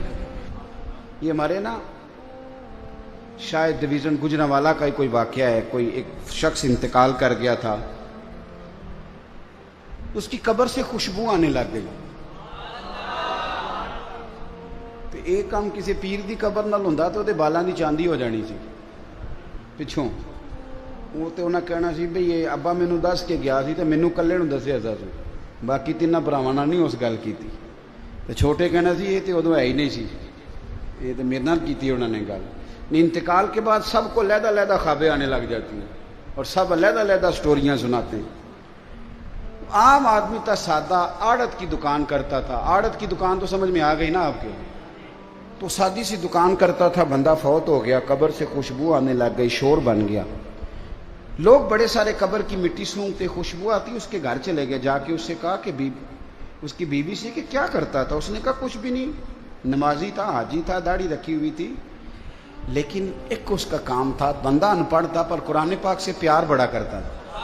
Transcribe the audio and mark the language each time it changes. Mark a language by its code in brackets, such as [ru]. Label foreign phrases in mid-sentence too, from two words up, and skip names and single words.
[ur] یہ ہمارے نا شاید ڈویژن گجرانوالا کا ہی کوئی واقعہ ہے، کوئی ایک شخص انتقال کر گیا تھا، اس کی قبر سے خوشبو آنے لگ گئی، [pa] تو ایک کام کسی پیر دی قبر نال ہوندا تو دے بالاں دی چاندی ہو جانی سی پچھوں، وہ تے انہاں کہنا سی بھئی یہ ابا مینوں دس کے گیا سی تے مینوں کلے نوں دسیا سی، باقی تیناں بھراواں نال نہیں اس گل کیتی، تے چھوٹے کہنا سی یہ تے ادوں ہے ہی نہیں سی، یہ تے میرے نال کیتی انہوں نے گل۔ [ur] انتقال کے بعد سب کو علیحدہ علیحدہ خوابیں آنے لگ جاتی ہیں اور سب علیحدہ علیحدہ سٹوریاں سناتے ہیں۔ عام آدمی تھا، سادہ آڑت کی دکان کرتا تھا، آڑت کی دکان تو سمجھ میں آ گئی نا آپ کے، تو سادی سی دکان کرتا تھا، بندہ فوت ہو گیا، قبر سے خوشبو آنے لگ گئی، شور بن گیا، لوگ بڑے سارے قبر کی مٹی سونگتے، خوشبو آتی، اس کے گھر چلے گئے، جا کے اس سے کہا کہ اس کی بیوی سے کہ کیا کرتا تھا، اس نے کہا کچھ بھی نہیں، نمازی تھا، حاجی تھا، داڑھی رکھی ہوئی تھی، لیکن ایک اس کا کام تھا، بندہ ان پڑھ تھا پر قرآن پاک سے پیار بڑا کرتا تھا۔